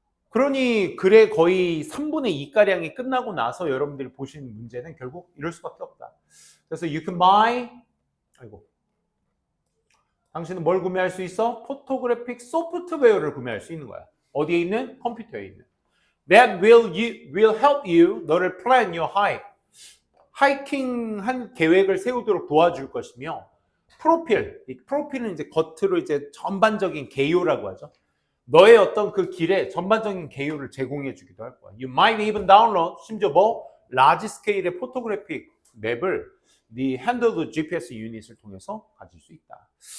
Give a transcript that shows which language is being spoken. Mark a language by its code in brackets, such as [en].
[ko] 그러니 글의 거의 3분의 2가량이 끝나고 나서 여러분들이 보시는 문제는 결국 이럴 수밖에 없다. 그래서 [en] you can buy [ko] 당신은 뭘 구매할 수 있어? 포토그래픽 소프트웨어를 구매할 수 있는 거야. 어디에 있는? 컴퓨터에 있는. [en] That will help you [ko] 너를 [en] plan your hike. [ko] 하이킹한 계획을 세우도록 도와줄 것이며 프로필. 이 프로필은 이제 겉으로 이제 전반적인 개요라고 하죠. 너의 어떤 그 길에 전반적인 개요를 제공해 주기도 할 거야. [en] You might even download [ko] 심지어 뭐 라지 스케일의 포토그래픽 맵을 네 핸드드 GPS 유닛을 통해서 가질 수 있다.